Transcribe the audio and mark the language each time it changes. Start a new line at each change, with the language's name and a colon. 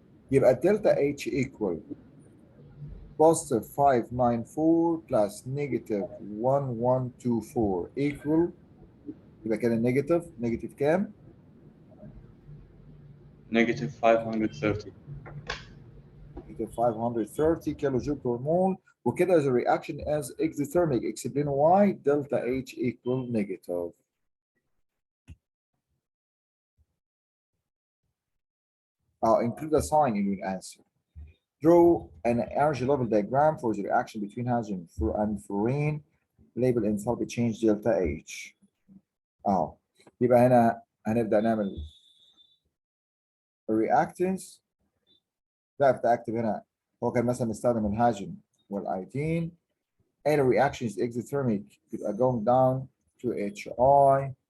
Arabic: يبقى الدلتا اتش
English: equal positive 594 plus negative 1124 equal،
Arabic: يبقى كده نيجاتيف كام؟
English: Negative 530. negative 530
Arabic: كيلو جول
English: per mole.
Arabic: وكده
English: the reaction as exothermic. explain why delta H equal negative. Include a sign in your answer. Draw an energy level diagram for the reaction between hydrogen and fluorine. Label enthalpy change delta H.
Arabic: يبقى هنا هنبدأ نعمل reactants. بقى اكتب هنا هو كان مثلا مستخدم الهيدروجين والايودين.
English: And the reaction is exothermic.
Arabic: يبقى
English: going down to HI